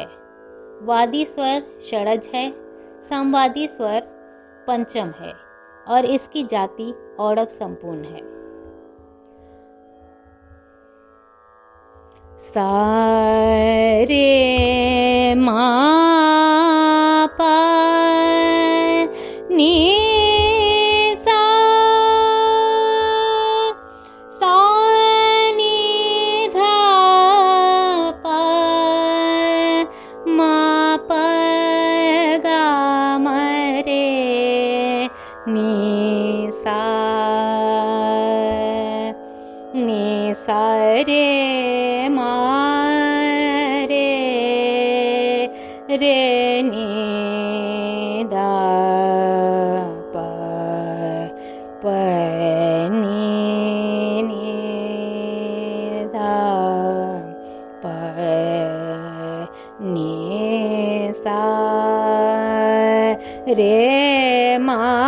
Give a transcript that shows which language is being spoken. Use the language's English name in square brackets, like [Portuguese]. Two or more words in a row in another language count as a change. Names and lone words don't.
[Hindi] वादी स्वर षडज है, संवादी स्वर पंचम है और इसकी जाति औड़व संपूर्ण है। सा रे मा पा नी सा, सा नी धा पा, मा प गा म रे नी सा रे मा रे नी दा प प नी दा प नी सा रे मा